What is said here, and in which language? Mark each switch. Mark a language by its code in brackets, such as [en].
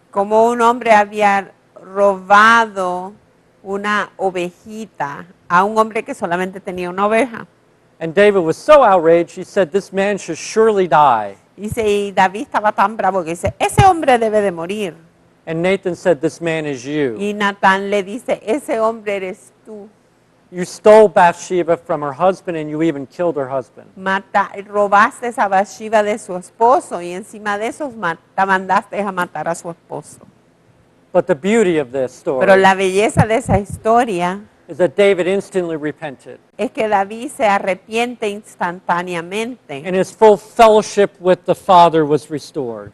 [es] como un hombre había robado una ovejita a un hombre que solamente tenía una oveja. [en] And David was so outraged, he said, this man should surely die. [es] Y David estaba tan bravo que dice, ese hombre debe de morir. [en] And Nathan said, this man is you. [es] Y Natán le dice, ese hombre eres tú. [en] You stole Bathsheba from her husband and you even killed her husband. [es] Robaste a Bathsheba de su esposo y encima de eso mandaste a matar a su esposo. [en] But the beauty of this [es] Pero [en] story [es] la belleza de esa historia [en] is that David instantly repented. [es] es que David se arrepiente instantáneamente [en] And his full fellowship with the Father was restored.